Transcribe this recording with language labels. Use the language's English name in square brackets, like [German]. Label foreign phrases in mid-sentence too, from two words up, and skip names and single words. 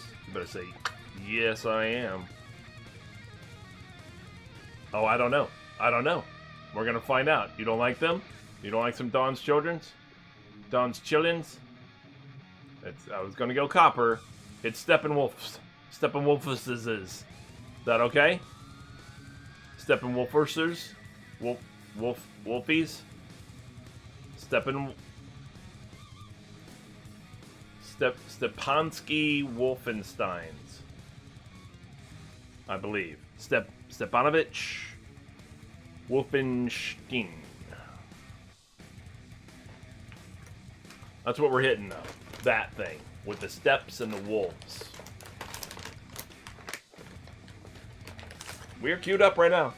[English] You better say, yes, I am. Oh, I don't know. I don't know. We're going to find out. You don't like them? You don't like some Don's Children's? Don's Chillins? I was going to go copper. It's Steppenwolf's. Steppenwolf's. Is that okay? Steppenwolfersers? Wolfies? Stepansky Wolfensteins, I believe. Stepanovich Wolfenstein. That's what we're hitting, though. That thing with the steps and the wolves. We're queued up right now.